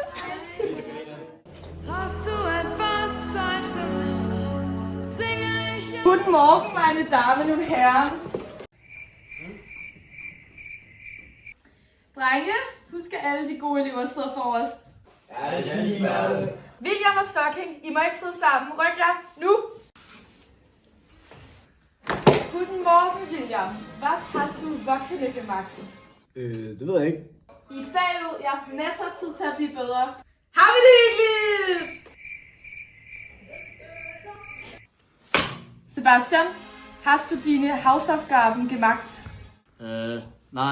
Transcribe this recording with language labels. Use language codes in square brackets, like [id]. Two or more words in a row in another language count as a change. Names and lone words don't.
[de] Guten Morgen, meine Damen und Herren. [da] Drenge, husk at alle de gode elever sidder forrest. Ja, det er fint, Mærke. William og Stocking, I må ikke sidde sammen. Ryk jer nu. [de] Guten Morgen, William. Was hast du Wochenende gemacht? [da] Det ved jeg ikke. I er bagud. Jeg har haft masser af tid til at blive bedre. Har vi det hyggeligt? [de] Sebastian, hast du dine Hausaufgaben gemacht? Nej.